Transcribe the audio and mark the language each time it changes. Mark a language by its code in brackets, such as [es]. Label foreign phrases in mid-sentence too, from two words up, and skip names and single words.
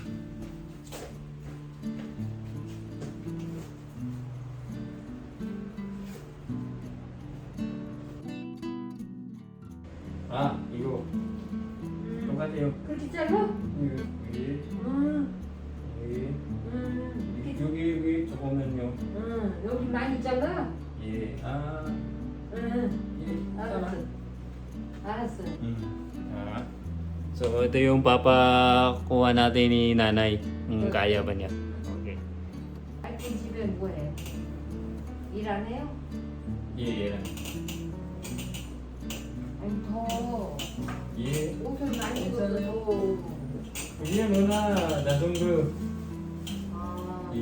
[ko] 이거 똑같아요. 그렇게 잘라? 여기, 응. 여기, 이렇게. 여기 조금만요. 응. 여기 많이 잘라? 예, 응. 예, 알았어. 알았어. [tl] So ito yung papakuha natin ni nanay. Kung kaya ba niya. Okay. [ko] 아이고, 집에 뭐해? 일 안 해요? 예, 아니, 더. 예. 옷을 많이 입어도 더. [id] Iya Nuna, datunggu. Iya.